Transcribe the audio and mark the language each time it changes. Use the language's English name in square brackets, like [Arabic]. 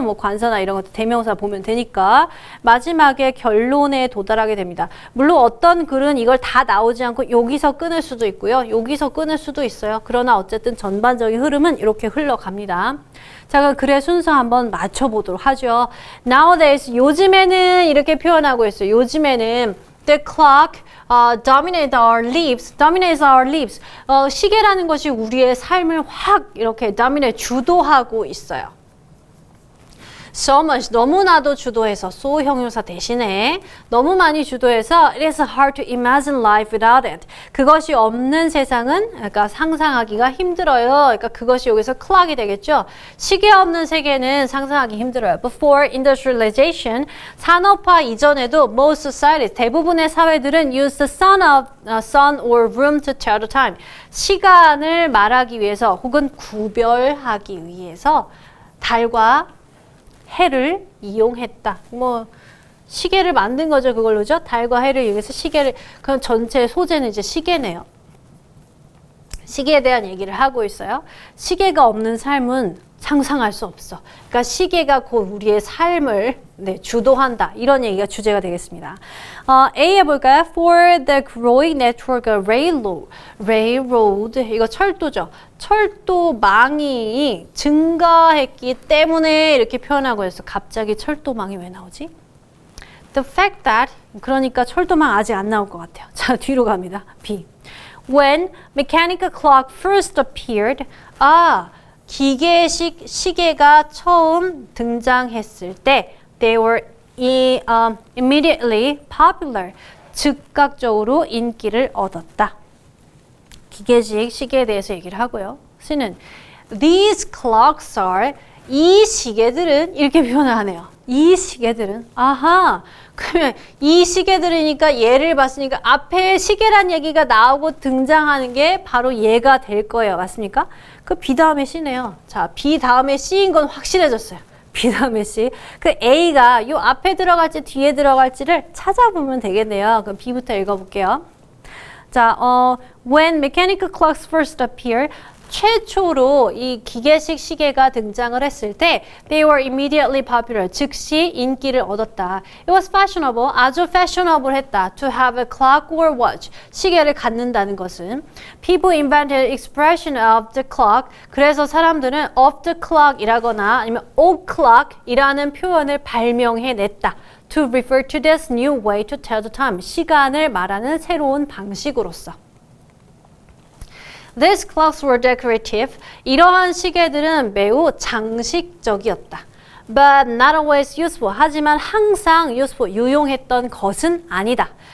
[Korean] 뭐 관사나 이런 것도 대명사 보면 되니까 마지막에 결론에 도달하게 됩니다. 물론 어떤 글은 이걸 다 나오지 않고 여기서 끊을 수도 있고요. 여기서 끊을 수도 있어요. 그러나 어쨌든 전반적인 흐름은 이렇게 흘러갑니다. 자, 그럼 글의 순서 한번 맞춰보도록 하죠. Nowadays, 요즘에는 이렇게 표현하고 있어요. 요즘에는 [English] the clock dominates our lives. [Korean] 시계라는 것이 우리의 삶을 확 이렇게 dominate, 주도하고 있어요. [English] So much, [Korean] 너무나도 주도해서 [English] so [Korean] 형용사 대신에 너무 많이 주도해서 [English] it is hard to imagine life without it. [Korean] 그것이 없는 세상은 그러니까 상상하기가 힘들어요. 그러니까 그것이 여기서 clock이 되겠죠. 시계 없는 세계는 상상하기 힘들어요. [English] Before industrialization, [Korean] 산업화 이전에도 [English] most societies, [Korean] 대부분의 사회들은 [English] use the sun or room to tell the time. [Korean] 시간을 말하기 위해서 혹은 구별하기 위해서 달과 해를 이용했다. 뭐 시계를 만든 거죠. 그걸로죠. 달과 해를 이용해서 시계를 그럼 전체 소재는 이제 시계네요. 시계에 대한 얘기를 하고 있어요. 시계가 없는 삶은 상상할 수 없어. 그러니까 시계가 곧 우리의 삶을 주도한다. 이런 얘기가 주제가 되겠습니다. A 해볼까요? [English] For the growing network of railroad. [Korean] 이거 철도죠. 철도망이 증가했기 때문에 이렇게 표현하고 있어. 갑자기 철도망이 왜 나오지? [English] The fact that, [Korean] 그러니까 철도망 아직 안 나올 것 같아요. 자, 뒤로 갑니다. B. [English] When mechanical clock first appeared, [Korean] 기계식 시계가 처음 등장했을 때 [English] they were immediately popular. [Korean] 즉각적으로 인기를 얻었다. 기계식 시계에 대해서 얘기를 하고요. C는 [English] these clocks are [Korean] 이 시계들은 이렇게 표현을 하네요. 이 시계들은 그러면 이 시계들이니까 얘를 봤으니까 앞에 시계란 얘기가 나오고 등장하는 게 바로 얘가 될 거예요. 맞습니까? 그 B 다음에 C네요. 자, B 다음에 C인 건 확실해졌어요. B 다음에 C. 그 A가 요 앞에 들어갈지 뒤에 들어갈지를 찾아보면 되겠네요. 그럼 B부터 읽어볼게요. [English] 자, when mechanical clocks first appear, [Korean] 최초로 이 기계식 시계가 등장을 했을 때 [English] they were immediately popular. [Korean] 즉시 인기를 얻었다. [English] It was fashionable. [Korean] 아주 fashionable 했다. [English] To have a clock or watch. [Korean] 시계를 갖는다는 것은 [English] people invented expression of the clock. [Korean] 그래서 사람들은 [English] of the clock [Korean] 이라거나 아니면 o'clock 이라는 표현을 발명해냈다. [English] To refer to this new way to tell the time. [Korean] 시간을 말하는 새로운 방식으로서. [English] These clocks were decorative. [Korean] 이러한 시계들은 매우 장식적이었다. [English] But not always useful. [Korean] 하지만 항상 useful, 유용했던 것은 아니다.